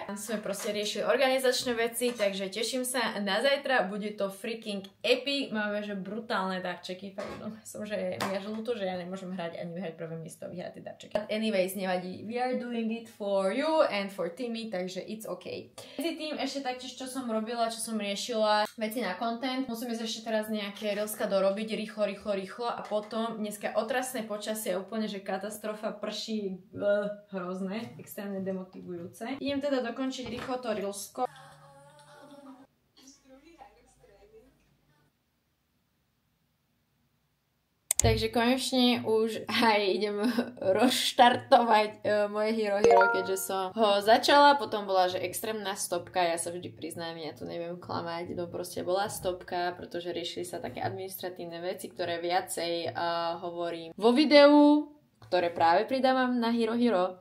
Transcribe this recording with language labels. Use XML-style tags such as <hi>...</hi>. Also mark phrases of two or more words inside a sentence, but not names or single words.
<sk>Sme proste riešili organizačné veci, takže teším sa na zajtra, bude to</sk> <en>freaking epic.</en> <sk>Máme že brutálne darčeky, pardon, som že ja žlúto, že ja nemôžem hrať ani vyhrať prvé miesto, vyhrať tie darčeky.</sk> <en>But anyways, nevadí, we are doing it for you and for Timmy, takže it's okay.</en> <sk>Medzi tým ešte taktiež, čo som robila, čo som riešila, veci na content, musím ísť ešte teraz nejaké reelska dorobiť rýchlo a potom dneska otrasné počasie úplne, že katastrofa, prší, hrozné, extrémne demotivujúce. Idem teda dokončiť rýchlo to reelsko. Takže konečne už aj idem rozštartovať moje Hero Hero, keďže som ho začala, potom bola, že extrémna stopka, ja sa vždy priznám, ja tu neviem klamať, no proste bola stopka, pretože riešili sa také administratívne veci, ktoré viacej hovorím vo videu, ktoré práve pridávam na Hero Hero.</sk>